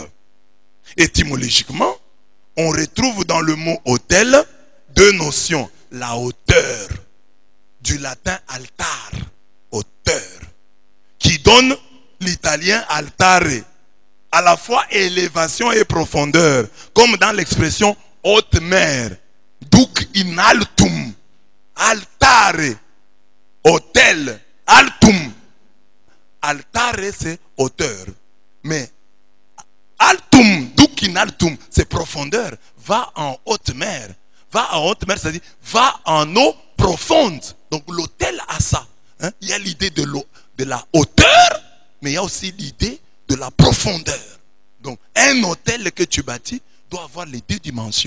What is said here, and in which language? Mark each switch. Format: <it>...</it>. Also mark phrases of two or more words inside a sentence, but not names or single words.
<fr>Étymologiquement, on retrouve dans le mot autel deux notions. La hauteur, du latin altar, hauteur, qui donne l'italien altare, à la fois élévation et profondeur, comme dans l'expression haute mer,</fr> <la>duc in altum, altare, hautel, altum.</la> <fr>Altare c'est hauteur, mais altum,</fr> <la>duc in altum,</la> <fr>c'est profondeur. Va en haute mer. Va en haute mer, c'est-à-dire va en eau profonde. Donc l'autel a ça. Hein? Il y a l'idée de la hauteur, mais il y a aussi l'idée de la profondeur. Donc un autel que tu bâtis doit avoir les deux dimensions.</fr>